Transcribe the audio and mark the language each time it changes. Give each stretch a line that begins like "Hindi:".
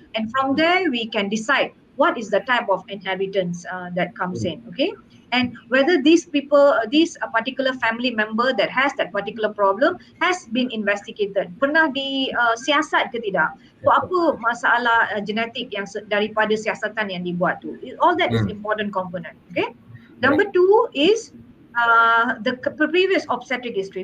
English: And from there we can decide what is the type of inheritance that comes in, okay? And whether these people, this particular family member that has that particular problem has been investigated.
Malay: Pernah disiasat ke tidak? So apa masalah genetik yang daripada siasatan yang dibuat tu?
English: All that is important component, okay? Number two is the previous obstetric history.